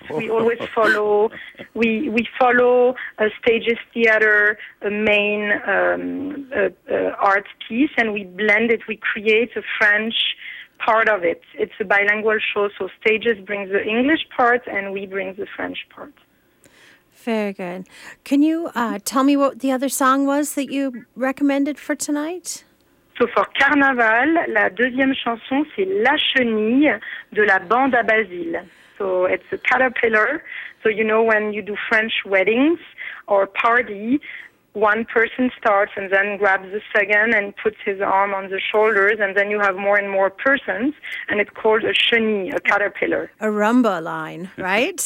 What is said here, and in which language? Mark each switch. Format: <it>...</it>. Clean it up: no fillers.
<en>Oh. We follow Stages Theater main art piece, and we blend it. We create a French part of it. It's a bilingual show, so Stages brings the English part and we bring the French part. Very good. Can you tell me what the other song was that you recommended for tonight? So for Carnaval,</en> <fr>la deuxième chanson, c'est La Chenille de la bande à Basile.</fr> <en>So it's a caterpillar. So you know when you do French weddings or party, one person starts and then grabs the second and puts his arm on the shoulders, and then you have more and more persons, and it's called a chenille, a caterpillar. A rumba line, right?</en>